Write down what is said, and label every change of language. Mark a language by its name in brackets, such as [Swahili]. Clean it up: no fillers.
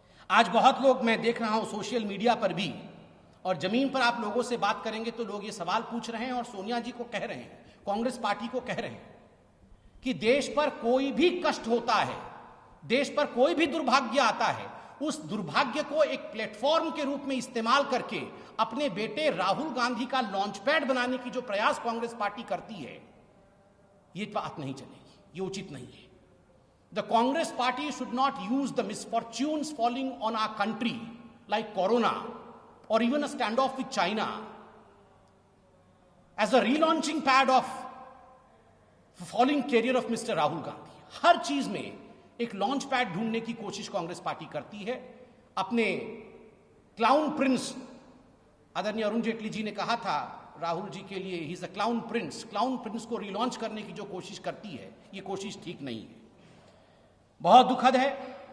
[Hindi] आज बहुत लोग, मैं देख रहा हूं सोशल मीडिया पर भी, और जमीन पर आप लोगों से बात करेंगे तो लोग ये सवाल पूछ रहे हैं और सोनिया जी को कह रहे हैं, कांग्रेस पार्टी को कह रहे हैं कि देश पर कोई भी कष्ट होता है, देश पर कोई भी दुर्भाग्य आता है, उस दुर्भाग्य को एक प्लेटफॉर्म के रूप में इस्तेमाल करके अपने बेटे राहुल गांधी का लॉन्च पैड बनाने की जो प्रयास कांग्रेस पार्टी करती है, ये बात नहीं चलेगी, ये उचित नहीं है। [English] The Congress party should not use the misfortunes falling on our country like corona or even a standoff with China as a relaunching pad of falling career of Mr. Rahul Gandhi. [Hindi] हर चीज में एक लॉन्च पैड ढूंढने की कोशिश Congress party करती है। अपने clown Prince, आदरणीय अरुण जेटली जी ने कहा था राहुल जी के लिए, [English] he is a clown prince, [Hindi] clown Prince को रिलॉन्च करने की जो कोशिश करती है, ये कोशिश ठीक नहीं है। बहुत दुखद है।